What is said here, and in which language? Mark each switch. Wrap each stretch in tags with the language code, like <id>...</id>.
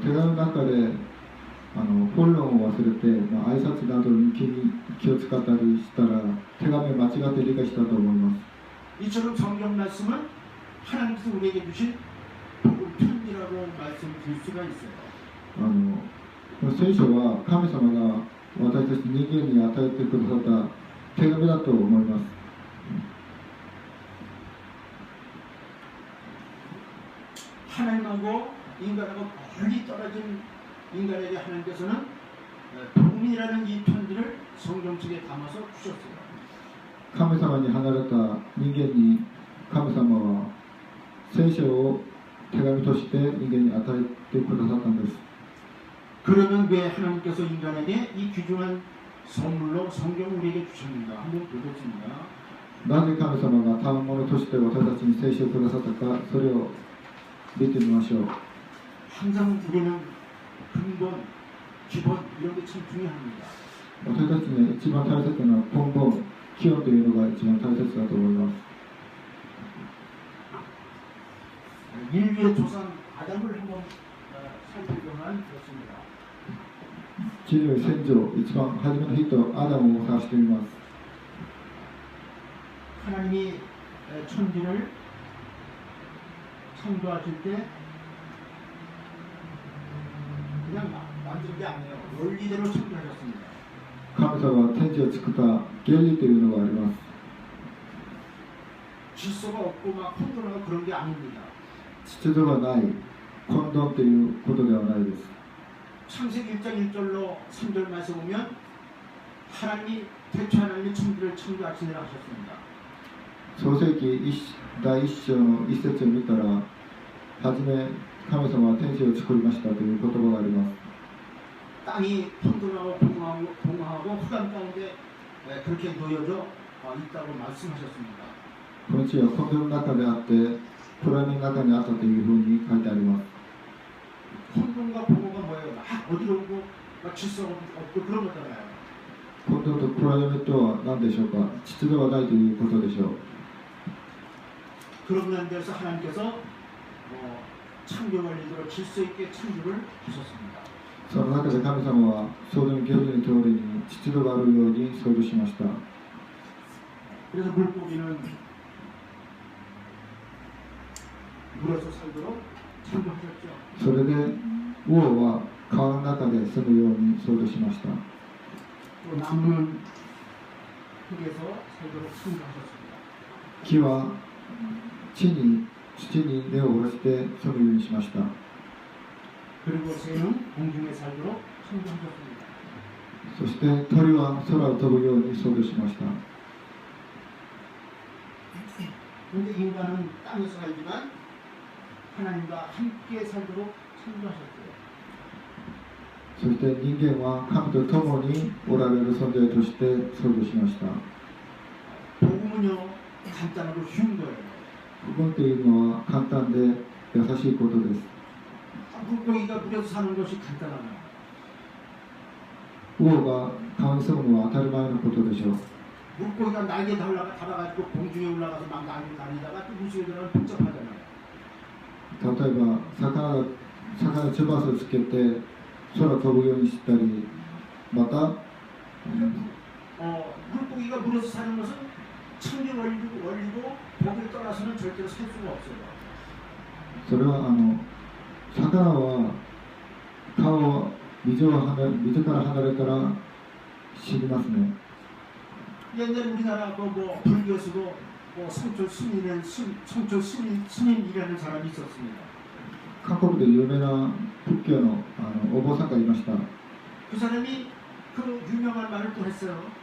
<ja>手紙の中で本論を忘れて、挨拶などに気を使ったりしたら手紙を間違って理解したと思います。</ja> <ko>이처럼 성경 말씀은 하나님께서 우리에게 주신 복음 편지라고 말씀드릴 수가 있어요.</ko> <ja>聖書は神様が私たち人間に与えてくださった手紙だと思います。</ja> <ko>하나님하고 인간하고 멀리 떨어진 인간에게 하나님께서는 복음이라는 이 편지를 성경 속에 담아서 주셨어요.</ko> <ja>神様に離れた人間に神様は聖書を手紙として人間に与えてくださったんです。</ja> <ko>그러면 왜 하나님께서 인간에게 이 귀중한 선물로 성경을 우리에게 주셨는가? 한번 보겠습니다.</ko> <ja>なぜ神様が賜物として私たちに聖書をくださったか、それを見てみましょう。</ja> <ko>항상 우리는 근본, 기본 이런 게 참 중요합니다.</ko> <ja>私たちに一番大切な根本、基本というのが一番大切だと思います。</ja> <ko>인류의 조상 아담을 한번 살펴보면 그렇습니다.</ko> <ja>人類先祖、一番初めの人、アダムを探してみます。</ja> <ko>하나님이 천지를 창조하실 때 그냥 만든 게 아니에요. 원리대로 창조하셨습니다.</ko> <ja>神様は天地を作った原理というのがあります。</ja> <ko>질서가 없고 막 혼돈하고 그런 게 아닙니다.</ko> <ja>秩序がない、混沌ということではないです。</ja> <ko>창세기 1장 1절로 3절 말씀 보면 하나님이 태초 하나님이 천지를 창조하시니라 하셨습니다.</ko> <ja>創世記第1章の一節を見たら、はじめ神様は天地を作りましたという言葉があります。</ja> <ko>땅이 혼돈하고 공허하고 흑암 가운데 그렇게 놓여져 있다고 말씀하셨습니다.</ko> <ja>この地は混沌の中であって、暗闇の中にあったというふうに書いてあります。</ja> <ko>혼돈과 공허가 뭐예요? 막 어지럽고 막 질서가 없고 그런 거잖아요.</ko> <ja>混沌と暗闇とは何でしょうか。秩序がないということでしょう。</ja> <ko>그런 면에서 하나님께서 창조 원리대로 질서 있게 창조를 하셨습니다.</ko> <ja>その中で神様は創造の原理の通りに秩序があるように創造しました。</ja> <ko>그래서 물고기는 물에서 살도록 창조하셨죠.</ko> <ja>それで魚は川の中で住むように創造しました。</ja> <ko>또 나무는 흙에서 살도록 창조하셨습니다.</ko> <ja>木は土に根を下ろして住むようにしました。</ja> <ko>그리고 새는 공중에 살도록 창조하셨습니다.</ko> <ja>そして鳥は空を飛ぶように創造しました。</ja> <ko>그런데 인간은 땅에서 살지만 하나님과 함께 살도록 창조하셨어요.</ko> <ja>そして人間は神と共におられる存在として創造しました。</ja> <ko>복음은요 간단하고 쉬운 거예요.</ko> <ja>福音というのは簡単で優しいことです。</ja> <ko>물고기가 물에서 사는 것이 간단하나요?</ko> <ja>魚が川に住むのは当たり前のことでしょう。</ja> <ko>물고기가 날개 달아가지고 공중에 올라가서 막 날리다가 또 무시에 들어가면 복잡하잖아요.</ko> <ja>例えば魚に翼をつけて空を飛ぶようにしたり、また、</ja> <ko>물고기가 물에서 사는 것은 창조 원리고 복을 떠나서는 절대로 살 수가 없어요.</ko> <ja>それは魚は川を水から離れたら死にますね。</ja> <ko>옛날 우리나라 뭐 불교에서도 성철 스님이라는 사람이 있었습니다.</ko> <ja>韓国で有名な仏教のお坊さんがいました。</ja> <ko>그 사람이 그 유명한 말을 또 했어요.</ko>